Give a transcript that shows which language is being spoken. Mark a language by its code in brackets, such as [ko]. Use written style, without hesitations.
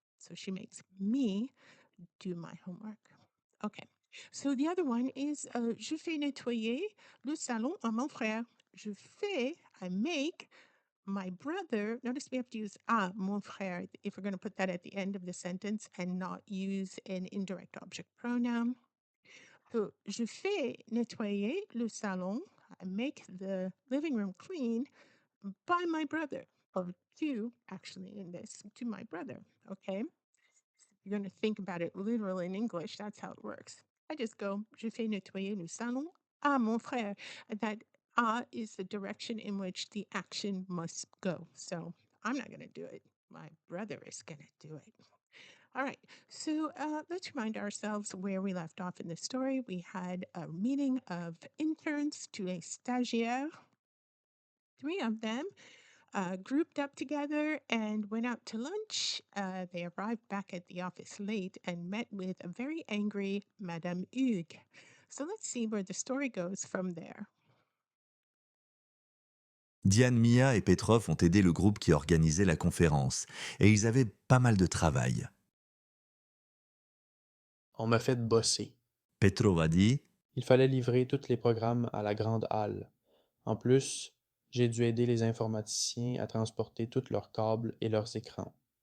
[en] So she makes me do my homework. Okay. So the other one is [fr] je fais nettoyer le salon à mon frère. [en] I make my brother. Notice we have to use mon frère if we're going to put that at the end of the sentence and not use an indirect object pronoun. [fr] So je fais nettoyer le salon. [en] I make the living room clean by my brother, or to, actually, in this, to my brother. Okay. You're going to think about it literally in English. That's how it works. I just go, [fr] je fais nettoyer le salon à mon frère. [en] That is the direction in which the action must go. So I'm not going to do it. My brother is going to do it. All right, so let's remind ourselves where we left off in the story. We had a meeting of interns to a stagiaire, three of them. grouped up together and went out to lunch. They arrived back at the office late and met with a very angry Madame Hugues. So let's see where the story goes from there. [fr] Diane, Mia et Petrov ont aidé le groupe qui organisait la conférence, et ils avaient pas mal de travail. On m'a fait bosser. Petrov a dit Il fallait livrer tous les programmes à la grande halle. En plus, j'ai dû aider les informaticiens à transporter tous leurs câbles et leurs écrans.